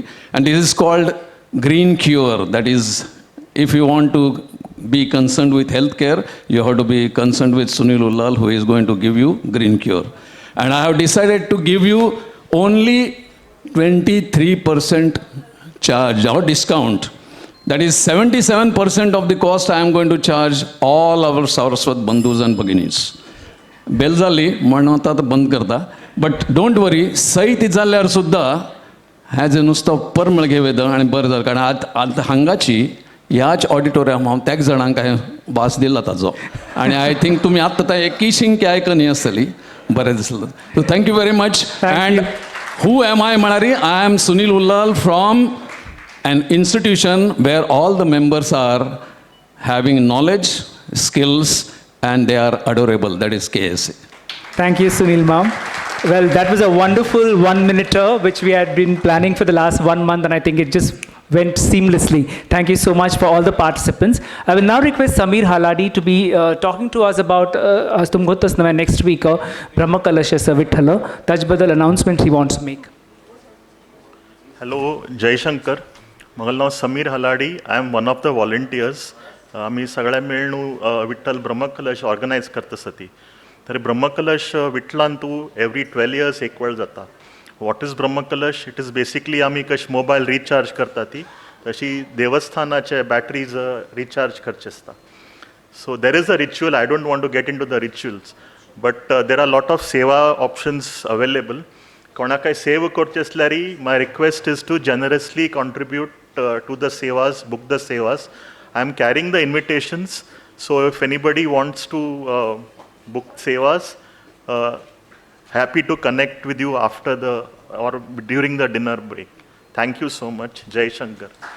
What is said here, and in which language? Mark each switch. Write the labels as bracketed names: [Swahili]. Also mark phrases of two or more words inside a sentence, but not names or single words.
[English] And this is called Green Cure. That is, if you want to be concerned with healthcare, you have to be concerned with Sunil Ullal, who is going to give you Green Cure. And I have decided to give you only 23% charge or discount. That is 77% of the cost I am going to charge all our Saraswat Bandhus and Bhaginis. [Konkani] बेल जाली म्हणून आता बंद करता [English] but don't worry [Konkani] सही ती जाल्यार सुद्दां हेज नुसतो परमळ घेवेद आनी बरें जालें कारण आतां हांगाची ह्याच ऑडिटोरियम हांव त्याच जाणांक हांवें वास दिला ताजो आनी [English] I think [Konkani] तुमी आत्तां एकी शिंकी आयकनी आसतली बरें दिसलें [English] so thank you very much and who am I म्हणारी I am Sunil Ullal from an institution where all the members are having knowledge, skills, and they are adorable. That is KSA. Thank you, Sunil ma'am. Well, that was a wonderful 1 minuter which we had been planning for the last 1 month, and I think it just went seamlessly. Thank you so much for all the participants. I will now request Sameer Haladi to be talking to us about next week Brahma Kalasha Savithala. Tajbadal announcement he wants to make. Hello, Jai Shankar. [Konkani] म्हजें नांव समीर हलाडी [English] I am one of the volunteers [Konkani] आमी सगळे मेळून विठ्ठल ब्रह्मकलश ऑर्गनायज करता सती तरी ब्रह्मकलश विठ्ठलान [English] तूं every 12 years [Konkani] एक वेळ जाता [English] what is Brahmakalash it is basically [Konkani] आमी कशी मोबायल रिचार्ज करता ती तशी देवस्थानाचे बॅटरीज रिचार्ज करचे आसता [English] so there is a ritual I don't want to get into the rituals but there are lot of seva options available [Konkani] कोणाकाय सेव करचे असल्यार [English] my request is to generously contribute to the sevas, book the sevas. I am carrying the invitations, so if anybody wants to book sevas, happy to connect with you after or during the dinner break. Thank you so much. Jai Shankar.